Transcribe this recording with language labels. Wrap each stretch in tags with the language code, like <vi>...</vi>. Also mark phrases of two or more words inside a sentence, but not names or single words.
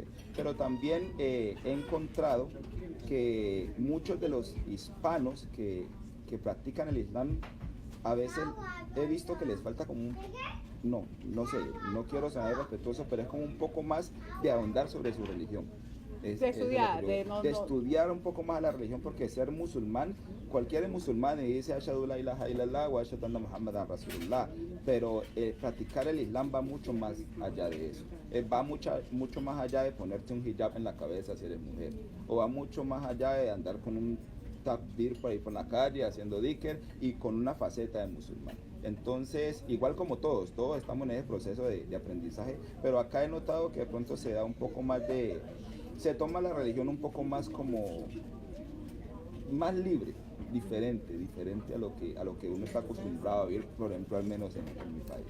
<es>Pero también he encontrado que muchos de los hispanos que practican el Islam, a veces he visto que les falta como no sé, no quiero sonar irrespetuoso, pero es como un poco más de ahondar sobre su religión. De estudiar, De estudiar un poco más la religión, porque ser musulmán, cualquier musulmán y dice</es> <ar>أشهد لا إله إلا الله وأشهد أن محمدا رسول الله,</ar> <es>pero practicar el Islam va mucho más allá de eso. Va mucho más allá de ponerte un hijab en la cabeza si eres mujer, o va mucho más allá de andar con un takbir por ahí por la calle haciendo dhikr y con una faceta de musulmán. Entonces, igual como todos estamos en ese proceso de aprendizaje, pero acá he notado que de pronto se da un poco más se toma la religión un poco más como, más libre, diferente a lo que uno está acostumbrado a vivir, por ejemplo, al menos en mi país.</es>